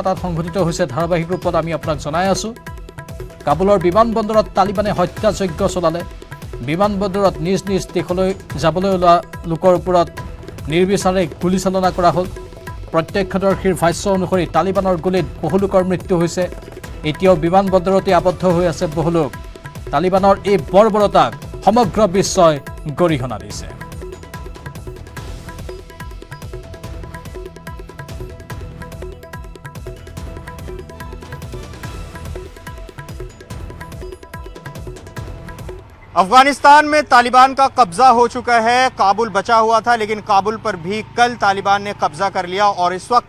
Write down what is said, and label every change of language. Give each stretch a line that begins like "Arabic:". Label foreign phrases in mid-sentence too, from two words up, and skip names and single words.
Assamese: তাত সংঘটিত হৈছে ধাৰাবাহিক ৰূপত আমি আপোনাক জনাই আছো কাবুলৰ বিমানবন্দৰত তালিবানে হত্যাযজ্ঞ চলালে বিমানবন্দৰত নিজ দেশলৈ যাবলৈ ওলোৱা লোকৰ ওপৰত নিৰ্বিচাৰে গুলীচালনা কৰা হ'ল প্ৰত্যক্ষদৰ্শীৰ ভাষ্য অনুসৰি তালিবানৰ গুলীত বহু লোকৰ মৃত্যু হৈছে এতিয়াও বিমানবন্দৰতে আবদ্ধ হৈ আছে বহু লোক তালিবানৰ এই বৰ্বৰতাক সমগ্ৰ বিশ্বই গৰিহণা দিছে
Hindi: अफगानिस्तान में तालिबान का कब्जा हो चुका है काबुल बचा हुआ था लेकिन काबुल पर भी कल तालिबान ने कब्जा कर लिया और इस वक्त